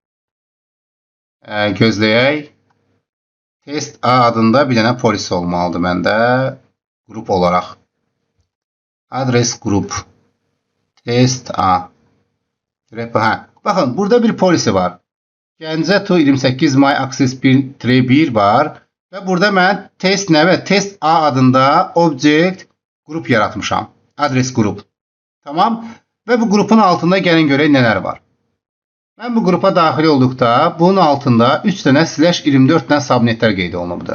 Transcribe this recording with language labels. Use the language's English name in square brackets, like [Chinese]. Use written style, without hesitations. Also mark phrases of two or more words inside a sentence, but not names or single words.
[Azerbaijani] Gözləyək. Test A adında bir dənə polis olmalıdır məndə. Qrup olaraq. Adres qrup. Test A. Baxın, burada bir polisi var. Gəncə to 28 may access 1-1 var. Və burada mən test A adında object qrup yaratmışam. Adres qrup. Tamam. Və bu qrupun altında gəlin görək nələr var. Mən bu qrupa daxil olduqda bunun altında 3 dənə /24 dənə subnetlər qeyd olunubdur.